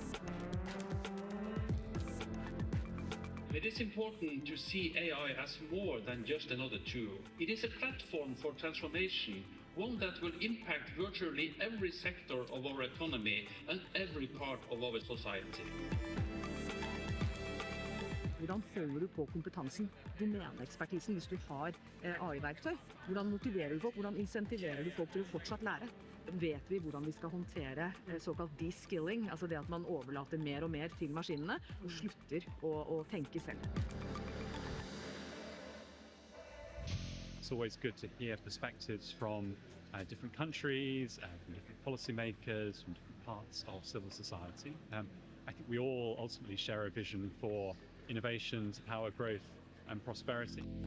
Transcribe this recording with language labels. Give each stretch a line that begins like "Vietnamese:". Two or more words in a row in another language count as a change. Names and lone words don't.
English: It is important to see AI as more than just another tool. It is a platform for transformation, one that will impact virtually every sector of our economy and every part of our society.
Norwegian: Hvordan holder du på kompetansen, domeneekspertisen hvis du har AI-verktøy? Hvordan motiverer du folk? Hvordan insentiverer du folk til å fortsatt lære? Vet vi hvordan vi skal håndtere såkalt de-skilling, altså det at man overlater mer og mer til maskinene og slutter å tenke selv.
English: It's always good to hear perspectives from different countries, from different policymakers, from different parts of civil society. I think we all ultimately share a vision for innovation to power growth and prosperity.